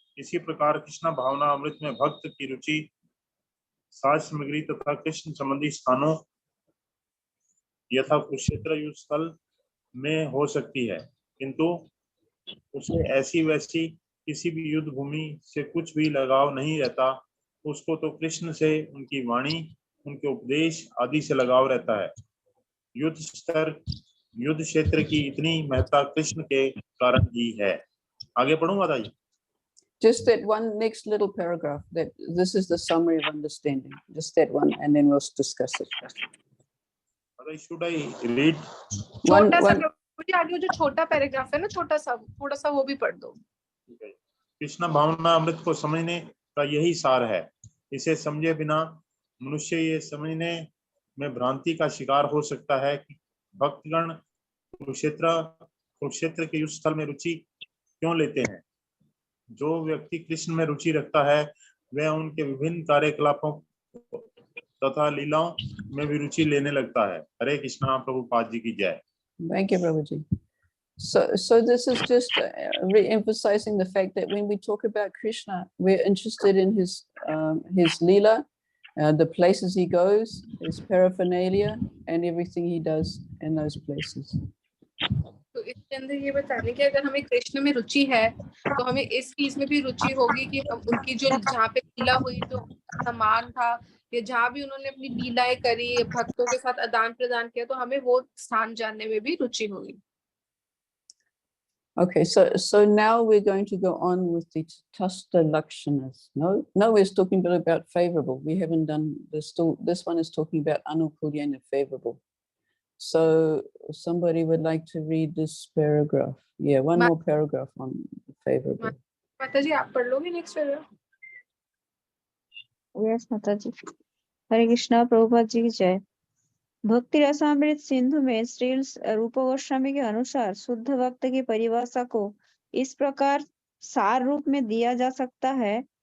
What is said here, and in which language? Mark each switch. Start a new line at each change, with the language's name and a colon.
Hindi: इसी प्रकार कृष्ण भावना अमृत में भक्त की रुचि साज सामग्री तथा कृष्ण संबंधी स्थानों यथा कुरुक्षेत्र युद्ध स्थल में हो सकती है, किंतु उसे ऐसी वैसी किसी भी युद्ध भूमि से कुछ भी लगाव नहीं रहता। उसको तो कृष्ण से, उनकी वाणी, उनके उपदेश आदि से लगाव रहता है। युद्ध क्षेत्र की इतनी महत्ता कृष्ण के कारण ही है। आगे पढ़ूं माता जी?
English: Just that one next little paragraph, that this is the summary of understanding, just that one, and then we'll discuss it. Should I read?
Hindi: छोटा सा मुझे आगे जो छोटा पैराग्राफ है ना, छोटा सा, थोड़ा सा वो भी पढ़ दो। कृष्ण भावना अमृत को समझने का यही सार है। इसे समझे बिना मनुष्य ये समझने में भ्रांति का शिकार हो सकता है कि भक्तगण कुरुक्षेत्र के युद्ध स्थल में रुचि क्यों लेते हैं। जो व्यक्ति कृष्ण में रुचि रखता है, वह उनके विभिन्न कार्यकलापों तथा लीलाओं में भी रुचि लेने लगता है। हरे कृष्णा, प्रभुपाद जी की जय।
English: Thank you, Prabhuji. So this is just re-emphasizing the fact that when we talk about Krishna, we're interested in his leela, the places he goes, his paraphernalia, and everything he does in those places.
Hindi: तो इसके अंदर ये बताने कि अगर हमें कृष्ण में रुचि है, तो हमें इस चीज में भी रुचि होगी कि हम उनकी जो जहाँ पे लीला हुई, जो सम्मान था, या जहाँ भी उन्होंने अपनी लीलाएं करी, भक्तों के साथ आदान प्रदान किया, तो हमें वो स्थान जानने में भी रुचि होगी।
English: Okay, so now we're going to go on with the Tatastha Lakshanas. No, we're talking about favorable. We haven't done this. This one is talking about Anukulyana, favorable. So somebody would like to read this paragraph. Yeah, one more paragraph on favorable.
Hindi: माता जी आप पढ़ लोगे next paragraph?
English: yes
Hindi: माता जी। हरे कृष्णा, प्रभुपाद जी की जय। भक्ति रसामृत सिंधु में श्री रूप गोस्वामी के अनुसार शुद्ध भक्त की परिभाषा को इस प्रकार सार रूप में दिया जा सकता है।